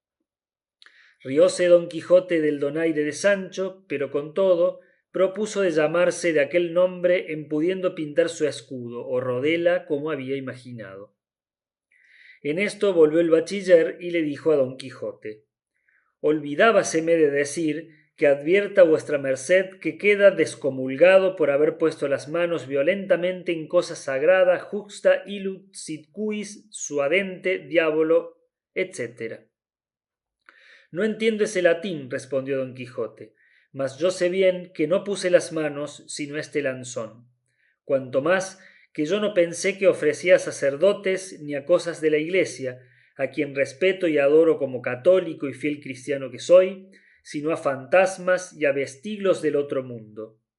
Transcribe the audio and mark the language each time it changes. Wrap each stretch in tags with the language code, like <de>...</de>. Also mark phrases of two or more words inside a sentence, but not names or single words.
<es>Rióse don Quijote del donaire de Sancho, pero con todo propuso de llamarse de aquel nombre en pudiendo pintar su escudo o rodela como había imaginado. En esto volvió el bachiller y le dijo a don Quijote: olvidábaseme de decir que advierta vuestra merced que queda descomulgado por haber puesto las manos violentamente en cosa sagrada</es> <la>juxta illud sit quis suadente diabolo,</la> <es>etc. No entiendo ese latín, respondió don Quijote, mas yo sé bien que no puse las manos sino este lanzón. Cuanto más que yo no pensé que ofrecía a sacerdotes ni a cosas de la iglesia, a quien respeto y adoro como católico y fiel cristiano que soy, sino a fantasmas y a vestiglos del otro mundo.</es>